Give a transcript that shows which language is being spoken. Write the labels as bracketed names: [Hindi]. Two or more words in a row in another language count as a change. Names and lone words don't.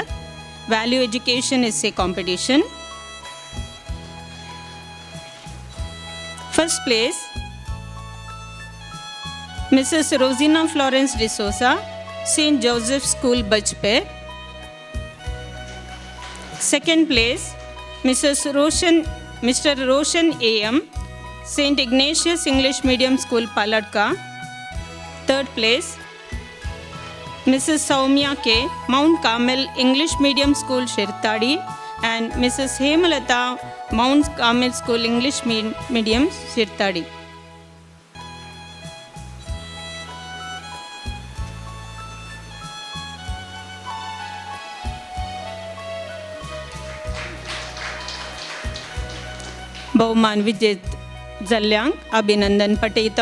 [English] Value education essay competition. First place Mrs. Rojina Florence D'Souza, St. Joseph School, Bajpe. Second place Mr. Roshan AM, St. Ignatius English Medium School, Paladka. Third place Mrs. Soumya K, Mount Carmel English Medium School, Shirtadi, and Mrs. Hemalata, Mount Carmel School English Medium, Shirtadi. [Konkani] बहुमान विजेत जाल्ल्यांक अभिनंदन पटयता.